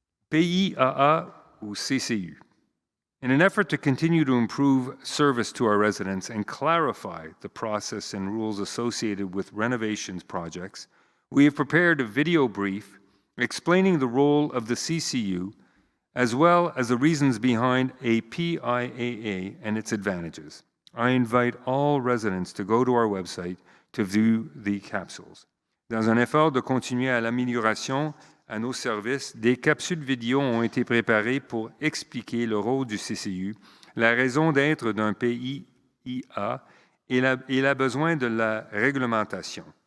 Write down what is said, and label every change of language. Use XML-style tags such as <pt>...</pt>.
<fr>PIAA ou CCU.</fr> <en>In an effort to continue to improve service to our residents and clarify the process and rules associated with renovations projects, we have prepared a video brief explaining the role of the CCU as well as the reasons behind a PIAA and its advantages. I invite all residents to go to our website to view the capsules.</en> <fr>Dans un effort de continuer à l'amélioration à nos services, des capsules vidéo ont été préparées pour expliquer le rôle du CCU, la raison d'être d'un PIIA et le besoin de la réglementation.</fr>